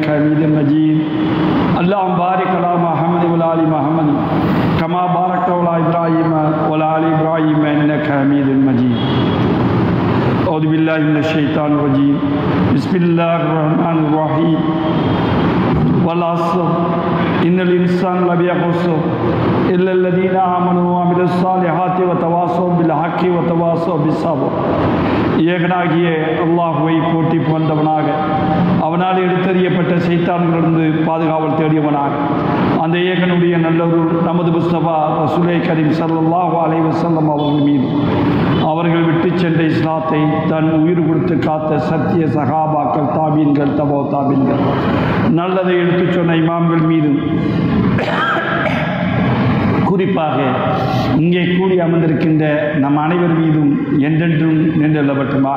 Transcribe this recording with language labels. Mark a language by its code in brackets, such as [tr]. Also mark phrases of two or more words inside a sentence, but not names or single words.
[ar] حميد مجيد اللهم بارك على محمد وعلى آل محمد كما باركت على إبراهيم وعلى آل إبراهيم إنك حميد مجيد أعوذ بالله من الشيطان الرجيم بسم الله الرحمن الرحيم والعصر إن الإنسان لفي خسر إلا الذين آمنوا وعملوا الصالحات وتواصوا بالحق وتواصوا بالصبر [ta] ஏகனாகிய அல்லாஹ்வை போற்றி புகழ்ந்தவனாக அவனால் எடுத்தறியப்பட்ட சைத்தான்களிலிருந்து பாதுகாவல் தேடியவனாக அந்த ஏகனுடைய நல்லொரு நமது முஸ்தபா [ar] رسول كريم صلى الله عليه وسلم [ta] அவர்கள் மீது அவர்கள் விட்டு சென்ற இஸ்லாத்தை தன் உயிர் கொடுத்து காத்த சத்திய சகாபாக்கள் தாபீன்கள் தபோ தாபீன்கள் நல்லதை எடுத்துச் சொன்ன இமாம்கள் மீது குறிப்பாக இங்கே கூடி அமர்ந்திருக்கின்ற நம் அனைவர் மீதும் என்றென்றும் நின்றல்லப்பட்டுமாக.